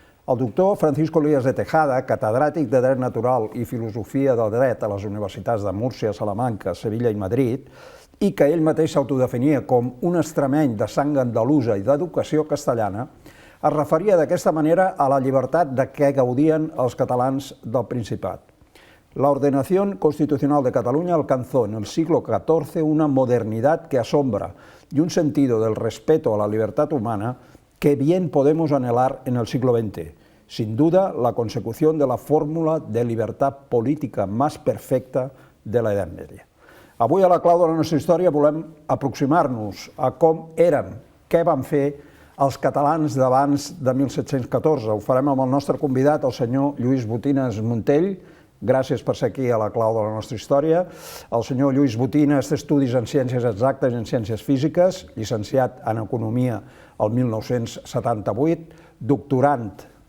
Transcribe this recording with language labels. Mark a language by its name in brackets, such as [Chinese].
[Catalan] El doctor Francisco Elías de Tejada, catedràtic de Dret Natural i Filosofia del Dret a les universitats de Múrcia, Salamanca, Sevilla i Madrid, i que ell mateix s'autodefinia com un extremeny de sang andalusa i d'educació castellana, es referia d'aquesta manera a la llibertat de què gaudien els catalans del Principat. [Spanish] La ordenación constitucional de Cataluña alcanzó en el siglo XIV una modernidad que asombra y un sentido del respeto a la libertad humana que bien podemos anhelar en el siglo XX. Sin duda, la consecución de la fórmula de libertad política más perfecta de la Edat Media. [Catalan] Avui, a la clau de la nostra història, volem aproximar-nos a com érem, què van fer els catalans d'abans de 1714. Ho farem amb el nostre convidat, el senyor Lluís Botines Montell. Gràcies per ser aquí a la clau de la nostra història. El senyor Lluís Botines té estudis en Ciències Exactes i en Ciències Físiques, llicenciat en Economia el 1978, doctorant,